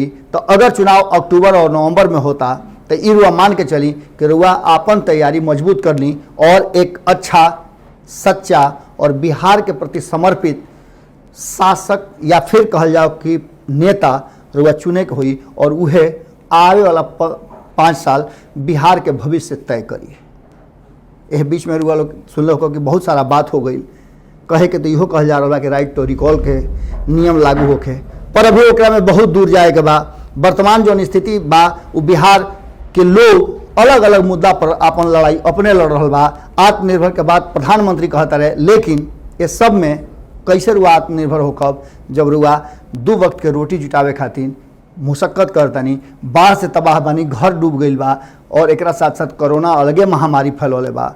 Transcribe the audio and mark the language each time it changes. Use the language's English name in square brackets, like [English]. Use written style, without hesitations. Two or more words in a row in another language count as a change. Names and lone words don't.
[Bhojpuri] तो अगर चुनाव अक्टूबर और नवंबर में होता तो ये रुआ मान के चली कि रुआ आपन तैयारी मजबूत कर ली और एक अच्छा, सच्चा और बिहार के प्रति समर्पित शासक या फिर कहल जाओ कि नेता रुआ चुने के हुई, और उहे आवे वाला 5 साल बिहार के भविष्य तय करी। यह बीच में रुआ लोग सुन लो कि बहुत सारा बात हो गई, कहे के तो इहो कहल जा रहा कि राइट टू रिकॉल के नियम लागू होके, पर अभी ओकरा में बहुत दूर जाए के बा। वर्तमान जो स्थिति बा वो बिहार के लोग अलग अलग मुद्दा पर अपन लड़ाई अपने लड़ रहा बा। आत्मनिर्भर के बाद प्रधानमंत्री कहता रहे, लेकिन ये सब में कैसे रुआ आत्मनिर्भर हो कब, जब रुआ 2 वक्त के रोटी जुटावे खातिर मुशक्कत करतनी, बाढ़ से तबाह बनी, घर डूब गई बा, और एकरा साथ साथ कोरोना अलगे महामारी फैलौले बा।